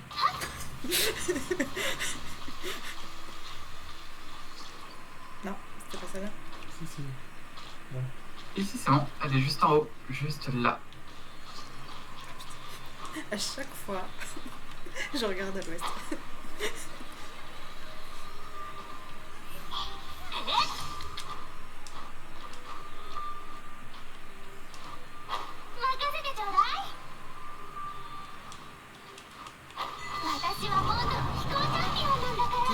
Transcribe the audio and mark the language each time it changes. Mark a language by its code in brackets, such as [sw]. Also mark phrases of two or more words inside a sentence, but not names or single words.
[fr] Non, c'était pas celle-là. si, si. Ici c'est bon, elle est juste en haut, juste là. À chaque fois, je regarde à l'ouest. [ja] 任せてちょうだい。私はボートの飛行チャンピオンなんだから。